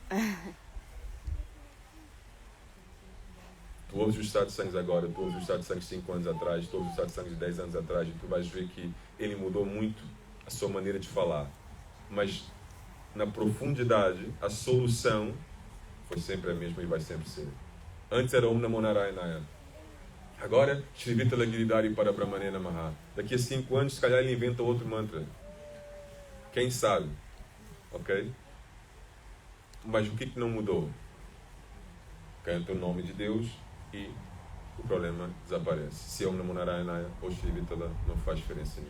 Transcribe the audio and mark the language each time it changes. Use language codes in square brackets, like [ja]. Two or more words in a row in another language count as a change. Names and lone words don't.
[pt] Tu ouves os satsangs agora, tu ouves os satsangs 5 anos atrás, tu ouves os satsangs 10 anos atrás, e tu vais ver que ele mudou muito a sua maneira de falar. Mas, na profundidade, a solução foi sempre a mesma e vai sempre ser. Antes era [sa] ॐ नमो नारायणाय. Agora, श्री विठल गिरिधारी पर ब्रह्मणे नमः. [pt] Daqui a 5 anos, se calhar ele inventa outro mantra. Quem sabe? Ok? Mas o que não mudou? Canta o nome de Deus e o problema desaparece. Se é [sa] ॐ नमो नारायणाय [pt] ou Shri Vitala, não faz diferença nenhuma.